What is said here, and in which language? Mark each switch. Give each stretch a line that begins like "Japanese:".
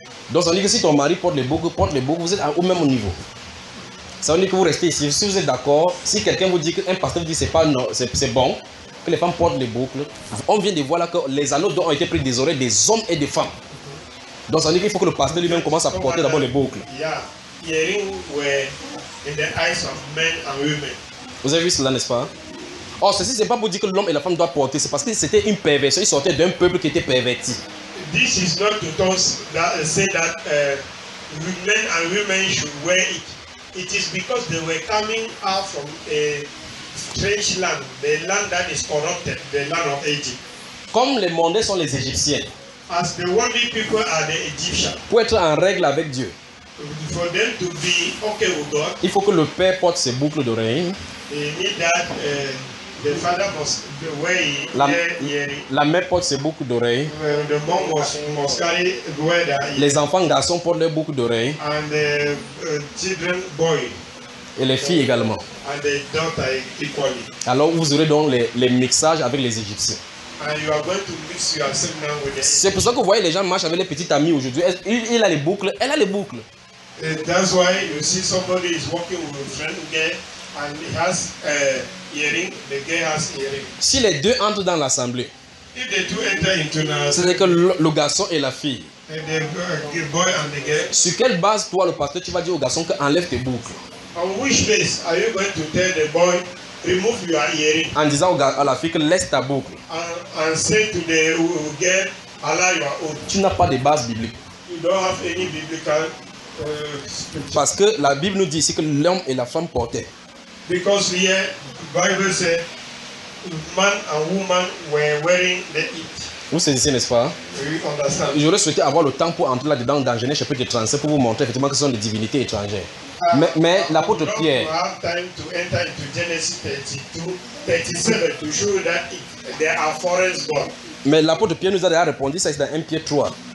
French: Donc, ça veut dire que si ton mari porte les boucles, vous êtes au même niveau. Ça veut dire que vous restez ici. Si vous êtes d'accord, si quelqu'un vous dit qu'un pasteur vous dit que c'est bon, que les femmes portent les boucles, on vient de voir là que les anneaux d'or ont été pris des oreilles des hommes et des femmes. Donc, ça veut dire qu'il faut que le pasteur lui-même commence à porter d'abord les boucles.
English: Yeah. Earrings were in the eyes of men and women.
French: Vous avez vu cela, n'est-ce pas? Or, ceci, ce n'est pas pour dire que l'homme et la femme doivent porter, c'est parce que c'était une perversion, ils sortaient d'un peuple qui était perverti.
English: This is not to say that men and women should wear it. It is because they were coming out from a strange land, the land that is corrupted, the land of Egypt.
French: Comme les mondains sont les Égyptiens.
English: As the worldly people are the Egyptians.
French: Pour être en règle avec Dieu.
English: For them to be okay with God.
French: Il faut que le père porte ses boucles d'oreilles.
English: They need that. The father must wear
French: La mère porte ses boucles d'oreilles.
English: The mom must carry wear.
French: Les enfants garçons portent leurs boucles d'oreilles.
English: And the children boy.
French: Et les filles également.
English: And the daughter equally.
French: Alors vous aurez donc les mixages avec les Égyptiens.
English: And you are going to mix yourself now with them.
French: C'est pour ça que vous voyez les gens marchent avec les petites amies aujourd'hui. Il a les boucles, elle a les boucles.
English: And that's why you see somebody is walking with a friend again and he has earring.
French: Si les deux entrent dans l'assemblée,
English: if they two enter into the...
French: c'est-à-dire que le garçon et la fille,
English: and the boy and the girl,
French: sur quelle base toi, le pasteur, tu vas dire au garçon que enlève tes boucles?
English: On which base are you going to tell the boy remove your earring?
French: En disant à la fille que laisse ta boucle.
English: And say to the girl allow your own.
French: Tu n'as pas de base biblique.
English: You don't have any biblical.
French: Parce que la Bible nous dit ici que l'homme et la femme portaient.
English: Because here, the Bible said, man and woman were wearing the it.
French: Vous saisissez, n'est-ce pas?
English: Oui, understand.
French: J'aurais souhaité avoir le temps pour entrer là-dedans dans Genèse chapitre 37 pour vous montrer effectivement que ce sont des divinités étrangères. Mais l'apôtre Pierre.
English: We have time to enter into Genesis 32:37 to show that they are foreign born.
French: Mais l'apôtre Pierre nous a déjà répondu ça, c'est dans 1 Pierre 3.